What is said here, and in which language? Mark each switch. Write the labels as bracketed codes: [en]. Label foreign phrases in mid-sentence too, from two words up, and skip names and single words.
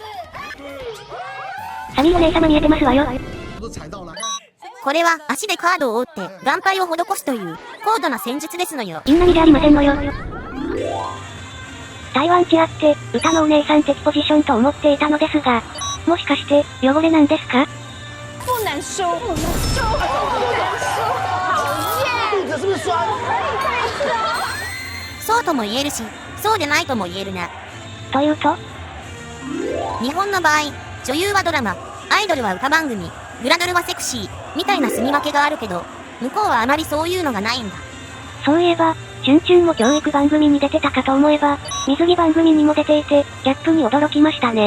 [ja] サミーお姉様見えてますわよ。これは足でカードを折って眼帯を施すという高度な戦術ですのよ。みんなにじゃありませんのよ。台湾チアって歌のお姉さん的ポジションと思っていたのですが、もしかして汚れなんですか？ [zh] 不能输，不能输，不能输，讨厌。肚子是不是酸？ [ja] そうとも言えるし、そうでないとも言えるな。というと？日本の場合、女優はドラマ、アイドルは歌番組、グラドルはセクシー、みたいな住み分けがあるけど、向こうはあまりそういうのがないんだ。そういえば、チュンチュンも教育番組に出てたかと思えば、水着番組にも出ていて、ギャップに驚きましたね。